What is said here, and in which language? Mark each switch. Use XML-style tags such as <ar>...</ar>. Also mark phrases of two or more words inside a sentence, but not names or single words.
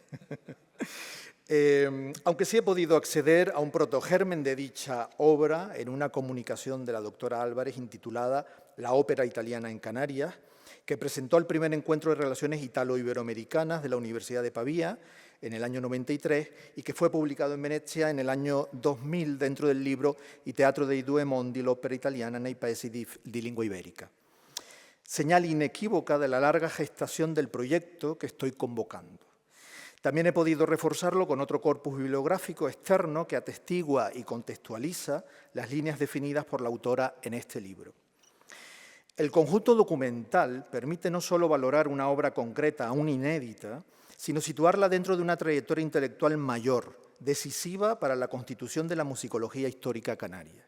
<es>Aunque sí he podido acceder a un protogermen de dicha obra en una comunicación de la doctora Álvarez intitulada La ópera italiana en Canarias, que presentó el primer encuentro de relaciones italo-iberoamericanas de la Universidad de Pavía en el año 93 y que fue publicado en Venecia en el año 2000 dentro del libro I teatro dei due mondi, l'opera italiana nei paesi di lingua iberica. Señal inequívoca de la larga gestación del proyecto que estoy convocando. También he podido reforzarlo con otro corpus bibliográfico externo que atestigua y contextualiza las líneas definidas por la autora en este libro. El conjunto documental permite no solo valorar una obra concreta, aún inédita, sino situarla dentro de una trayectoria intelectual mayor, decisiva para la constitución de la musicología histórica canaria.</es>